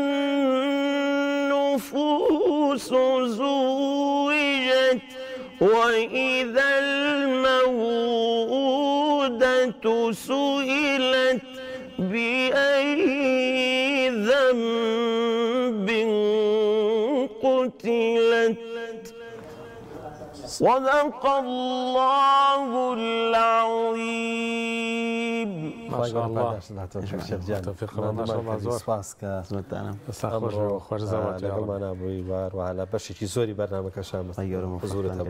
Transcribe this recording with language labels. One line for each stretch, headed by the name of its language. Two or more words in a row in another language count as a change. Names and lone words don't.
Arabic: النفوس زوجت وإذا الموءودة سئلت بأي ذنب قتلت صدق الله العظيم. ما شاء الله توفيق الله ما شاء الله زۆر
Central Kurdish: سپاس کە خۆش زەوات لەگەڵمانە بووی وهلا بەشێکی زۆری بەرنامەکەشان حضورت هەبوو.